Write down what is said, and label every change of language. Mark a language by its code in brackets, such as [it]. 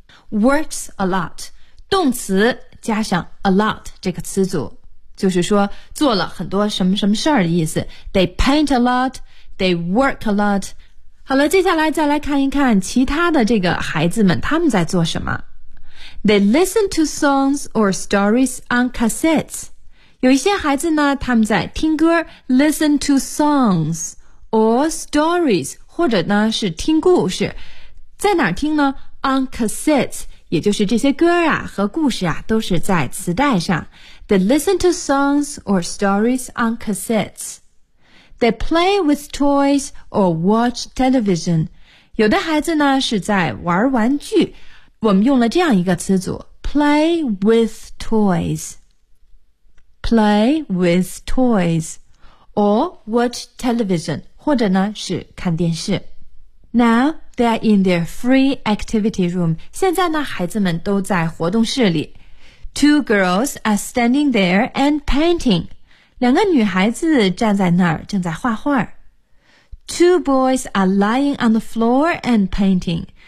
[zh] works a lot 动词加上 a lot 这个词组，就是说做了很多什么什么事儿的意思。 [en] they paint a lotThey work a lot. [zh] 好了，接下来再来看一看其他的这个孩子们他们在做什么。 [en] They listen to songs or stories on cassettes. [zh] 有一些孩子呢他们在听歌， listen to songs or stories, 或者呢是听故事。在哪听呢？ On cassettes, 也就是这些歌啊和故事啊都是在磁带上。 [en] They listen to songs or stories on cassettes. They play with toys or watch television. [zh] 有的孩子呢是在玩玩具。我们用了这样一个词组 , play with toys. [en] play with toys, or watch television, 或者呢是看电视。 Now, they are in their free activity room. [zh] 现在呢孩子们都在活动室里。 [en] Two girls are standing there and painting. [zh] 两个女孩子站在那儿正在画画。 [en] Two boys are lying on the floor and painting.